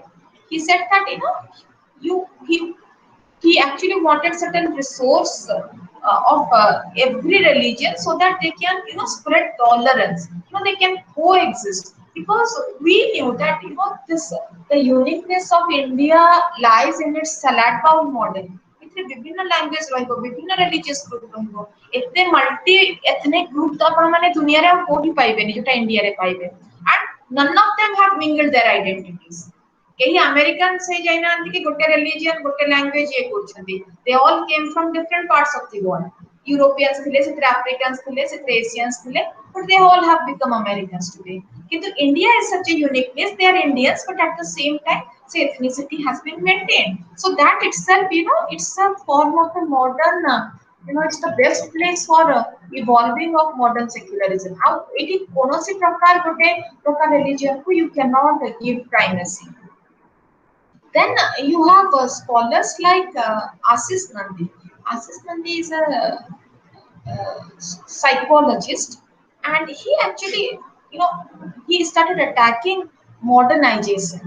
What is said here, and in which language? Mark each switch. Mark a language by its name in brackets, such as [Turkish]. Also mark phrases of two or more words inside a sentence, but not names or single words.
[English] He said that you he actually wanted certain resource of every religion so that they can spread tolerance, they can coexist, because we knew that this the uniqueness of India lies in its salad bowl model. [Odia] ଏଥିରେ ବିଭିନ୍ନ ଲାଙ୍ଗୁଏଜ ରହିବ, ବିଭିନ୍ନ [English] religious group [Odia] ରହିବ, ଏତେ [English] multi ethnic group [Odia] ତ ଆପଣ ମାନେ ଦୁନିଆରେ ଆଉ କୋଉଠି ପାଇବେନି ଯୋଉଟା ଇଣ୍ଡିଆରେ ପାଇବେ। [English] and none of them have mingled their identities। [Odia] କେହି ଆମେରିକାନ୍ସ ହେଇ ଯାଇନାହାନ୍ତି କି ଗୋଟେ ରିଲିଜିୟନ ଗୋଟେ ଲାଙ୍ଗୁଏଜ ଇଏ କରୁଛନ୍ତି। [English] they all came from different parts of the world। [Odia] ୟୁରୋପିଆନ୍ସ ଥିଲେ, ସେଥିରେ ଆଫ୍ରିକାନ୍ସ ଥିଲେ, ସେଥିରେ ଏସିଆନ୍ସ ଥିଲେ, [English] but they all have become Americans today। କିନ୍ତୁ India is such a uniqueness, they are Indians but at the same time say ethnicity has been maintained। so that itself it's a form of a modern it's the best place for evolving of modern secularism। [Odia] how ଏଠି କୌଣସି ପ୍ରକାର ଗୋଟେ ପ୍ରକାର religion କୁ [English] you cannot give primacy। then you have scholars like Ashish Nandi। Ashish Nandi is a psychologist, and he actually, he started attacking modernization।